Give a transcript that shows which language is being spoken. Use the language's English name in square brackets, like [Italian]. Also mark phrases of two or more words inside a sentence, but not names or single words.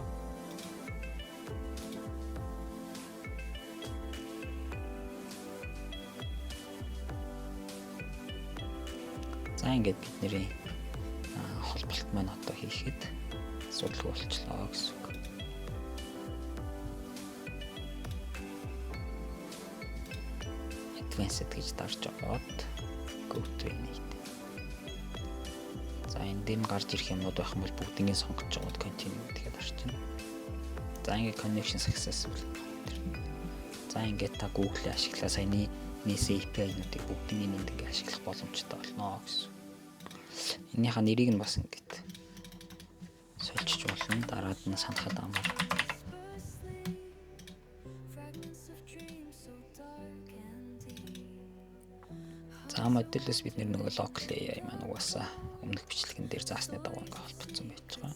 [Mongolian] За ингээд бидний холболт маань одоо хийхэд асуудалгүй болчихлоо гэсэн үг. Advanced гэж дарж аваад [English] go to init. [Mongolian] За энэ дэм гарч ирэх юмнууд байх юм бол бүгднийг сонгож аваад continue гэдгээр дарчихна. За ингээд [English] connection successful. [Mongolian] За ингээд та Google-ийг ашиглаа саяны NIS API-нуудыг бүгднийг ингээд ашиглах боломжтой болно гэсэн. Энийхээ нэрийг нь бас ингээд сольчиж болно. Дараад нь санахад амар. За модулээс бид нөгөө local AI маань угаасаа өмнөх бичлэгэн дээр заасны дагуу ингээд холбогдсон байж байгаа.